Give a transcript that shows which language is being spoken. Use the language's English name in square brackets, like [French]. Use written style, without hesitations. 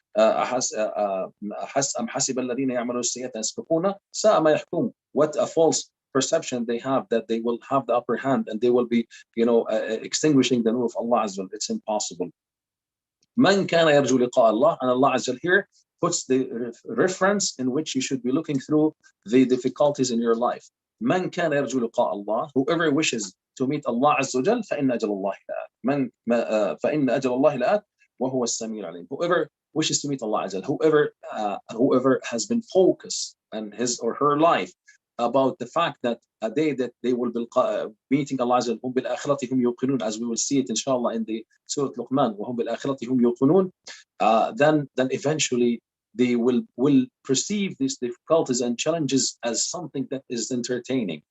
[Arabic] أم حسب الذين يعملون السيئات أن يسبقونا ساء ما يحكمون. [English] What a false perception they have that they will have the upper hand and they will be extinguishing the nur of Allah Azza wa Jal. It's impossible. [Arabic] من كان يرجو لقاء الله, [English] and Allah Azza wa Jal here puts the reference in which you should be looking through the difficulties in your life. [Arabic] من كان يرجو لقاء الله, [English] whoever wishes to meet Allah Azza wa Jal, [Arabic] فإن أجل الله لآت. فإن أجل الله لآت وهو السميع العليم. [English] Whoever wishes to meet Allah Azza wa Jal, whoever has been focused in his or her life about the fact that a day that they will be meeting Allah Azza wa Jal, [Arabic] بِالْآخِرَةِ هُمْ يُوقِنُونَ, [English] as we will see it inshallah in the Surah Luqman, [Arabic] وَهُمْ بِالْآخِرَةِ هُمْ يُوقِنُونَ, [English] then eventually they will perceive these difficulties and challenges as something that is entertaining.